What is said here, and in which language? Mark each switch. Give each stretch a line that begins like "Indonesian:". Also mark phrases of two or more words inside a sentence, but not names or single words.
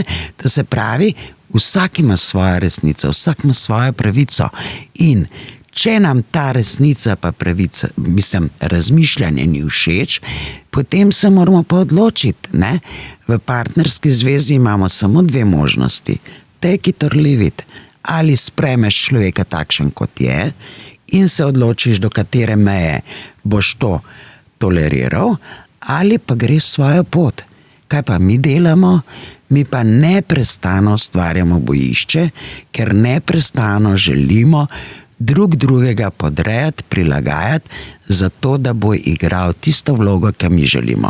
Slovenian: To se pravi, vsak ima svojo resnico, vsak ima svojo pravico in če nam ta resnica pa pravica, razmišljanje ni všeč, potem se moramo pa odločiti. Ne? V partnerski zvezi imamo samo dve možnosti.
English: Take it or leave it.
Slovenian: Ali sprejmeš človeka takšen, kot je, in se odločiš, do katere meje boš to toleriral, ali pa greš svojo pot. Kaj pa mi delamo? Mi pa neprestano ustvarjamo bojišče, ker neprestano želimo drugega podrejati, prilagajati, zato da bo igral tisto vlogo, ki mi želimo.